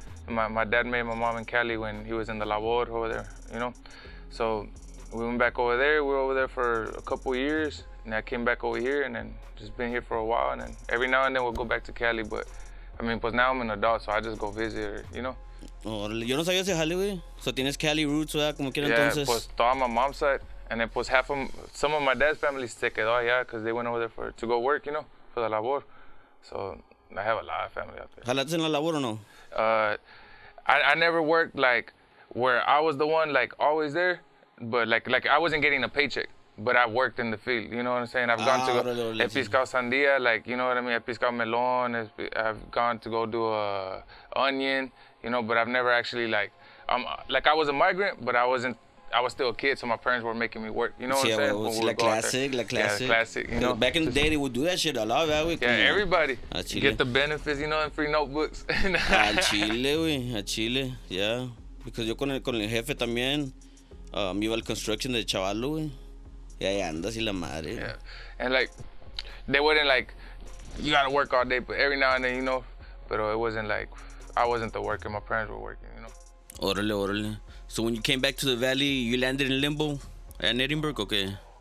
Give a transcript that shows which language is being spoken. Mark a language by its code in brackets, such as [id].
[en] My dad made my mom in Cali when he was in the labor over there, you know. So we went back over there. We were over there for a couple years, and I came back over here, and then just been here for a while. And then every now and then we'll go back to Cali, but I mean, pues now I'm an adult, so I just go visit her, you know. [es] Yo no sabía ese jale, güey. So tienes Cali roots, ¿verdad? Como quiera entonces. [en] Yeah, [es] pues toda [en] my mom's side, and then pues some of my dad's family [es] se quedó allá [en] because they went over there to go work, you know, for the labor. So I have a lot of family out there. [es] ¿Jalaste en la labor o no? [en] I never worked like where I was the one like always there, but like I wasn't getting a paycheck, but I worked in the field. You know what I'm saying? I've gone to go, [es] he piscado sandía, [en] like you know what I mean. [es] He piscado melon. [en] I've gone to go do a onion, you know, but I've never actually like I was a migrant, but I was still a kid, so my parents were making me work. You know what I'm saying? Well, la classic. Yeah, classic. You know, back in the day, they would do that shit a lot, güey. Yeah, everybody. You get the benefits, you know, and free notebooks. [es] Al Chile, güey, al Chile, yeah. Because yo con el jefe también, iba al construction de chavalo, güey. Y ahí andas y la madre. [en] Yeah, and like, they wouldn't like, you gotta work all day, but every now and then, you know, but it wasn't like, I wasn't the worker, my parents were working, you know. [es] Órale. [en] So when you came back to the Valley, you landed in Limbo in Edinburgh, okay?